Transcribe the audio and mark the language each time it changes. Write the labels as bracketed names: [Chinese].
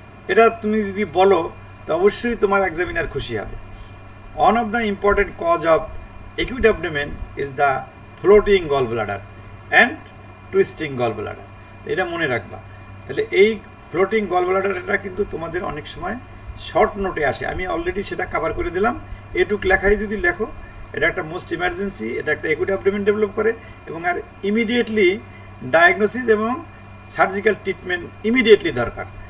[Bangla] এটা তুমি যদি বলো তো অবশ্যই তোমার এক্সামিনার খুশি হবে। [English] One of the important cause of acute abdomen is the floating gallbladder and twisting gallbladder। [Bangla] এটা মনে রাখবা। তাহলে এই ফ্লোটিং গল ব্লাডারটা কিন্তু তোমাদের অনেক সময় শর্ট নোটে আসে, আমি অলরেডি সেটা কভার করে দিলাম। এটুক লেখাই যদি লেখো, এটা একটা মোস্ট ইমার্জেন্সি, এটা একটা একুট অ্যাবডোমেন ডেভেলপ করে, এবং আর ইমিডিয়েটলি ডায়াগনোসিস এবং সার্জিক্যাল ট্রিটমেন্ট ইমিডিয়েটলি দরকার।